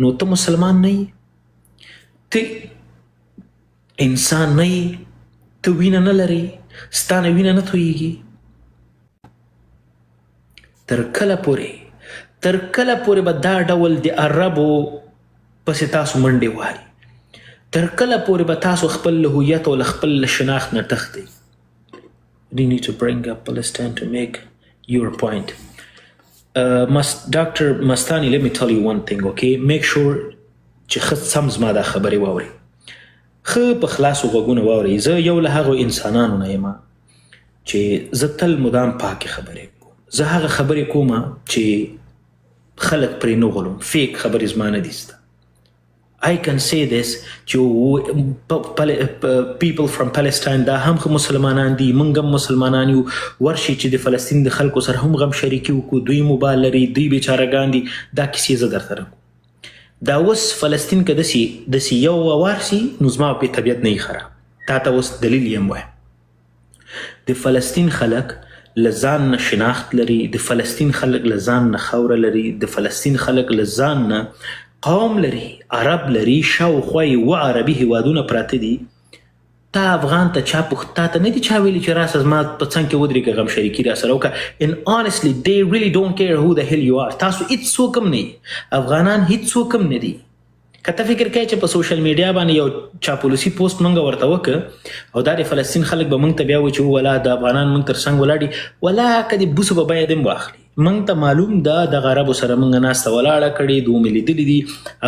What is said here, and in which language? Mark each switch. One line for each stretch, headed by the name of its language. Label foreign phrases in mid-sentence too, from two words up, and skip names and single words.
Pashto: نو ته مسلمان نه یې، ته انسان نه یې، ته وینه نه لرې، ستا نه وینه نه تویږي. تر کله پورې به دا ډول د عربو پسې تاسو منډې وهئ؟ تر کله پورې به تاسو خپل له هویت او له خپل شناخت نه تښتئ؟
English: You need to bring up Palestine to make your point. Dr. Mastani, let me tell you one thing, okay? Make sure
Pashto: چې ښه سم زما دا خبرې واورئ، ښه په خلاصو غوږونه واورئ. زه یو له هغو انسانانو نه یم چې زه تل مدام پاکې خبرې کوم. زه هغه خبرې کوم چې خلک پرې نه غولم، فیک خبرې زما نه دي زده.
English: I can say this
Pashto: چې
English: people from Palestine
Pashto: دا هم مسلمانان دي، موږ هم مسلمانان یو، ورشي چې د فلسطین د خلکو سره هم غم شریکي وکړو، دوی موبایل لري، دوی بیچارهګان دي. دا کیسې زه درته رکوم. دا اوس فلسطین که داسې یو وار سي نو زما په طبیعت نه یې خراب. تا ته اوس دلیل یم وایم. د فلسطین خلک له ځان نه شناخت لري، د فلسطین خلک له ځان نه خاوره لري، د فلسطین خلک له ځان نه قوم لري، عرب لري، شاوخوا یې 2 عربي هیوادونه پراته دي. تا افغان ته چا تا ته نه دي چا ویلي چې راسه زما په څنګ کې ودرېږه، غم شریکي راسره وکړه.
English: And honestly they really don't care who the hell you are.
Pashto: تاسو هېڅوک هم نه یې، افغانان هېڅوک هم نه دي. که ته فکر کوې چې په
English: social media
Pashto: باندې یو چاپلوسي پوسټ موږ ورته وکړه او دا د فلسطین خلک به موږ ته بیا وایي چې ولا د افغانان موږ تر څنګ ولاړ دي، ولا که د بوسو به بیه دې هم واخلي. موږ ته معلوم ده دغه عربو سره موږ ناسته ولاړه کړې، دوه مې لیدلي دي.